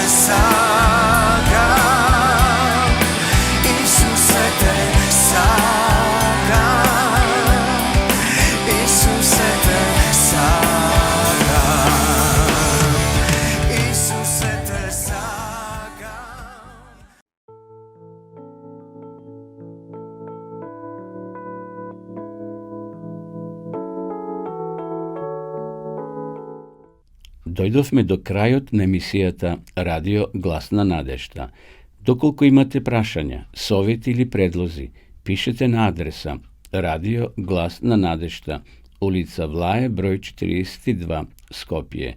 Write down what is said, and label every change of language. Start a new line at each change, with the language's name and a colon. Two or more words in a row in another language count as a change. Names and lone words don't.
Macedonian: sakam, Isuse te sakam, Isuse te sakam, Isuse te sakam. Дојдовме до крајот на емисијата Радио Гласна надежда. Доколку имате прашања, совети или предлози, пишете на адреса Радио Гласна надежда, улица Влае, број 42, Скопје.